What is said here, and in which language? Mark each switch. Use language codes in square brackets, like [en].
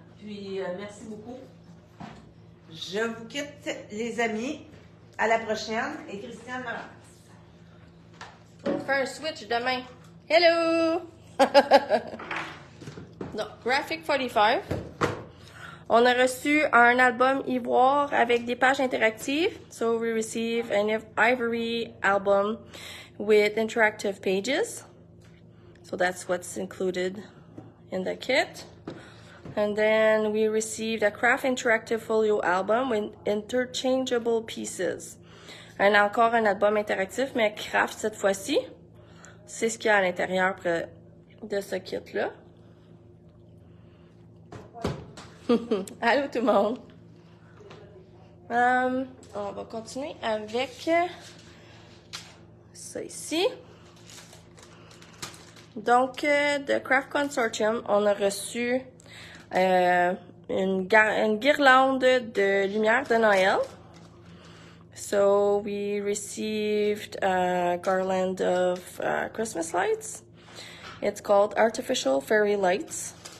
[fr] Puis, merci beaucoup. Je vous quitte, les amis. À la prochaine. Et Christiane me ramasse. On fait un switch demain. Hello! Donc, Graphic 45. On a reçu un album ivoire avec des pages interactives. [en] So we receive an ivory album with interactive pages. So that's what's included in the kit. And then we received a craft interactive folio album with interchangeable pieces. [fr] Encore un album interactif, mais craft cette fois-ci. C'est ce qu'il y a à l'intérieur de ce kit-là. Allô tout le monde! On va continuer avec ça ici. Donc, de Craft Consortium, on a reçu une guirlande de lumière de Noël. [en] So, we received a garland of Christmas lights. It's called Artificial Fairy Lights.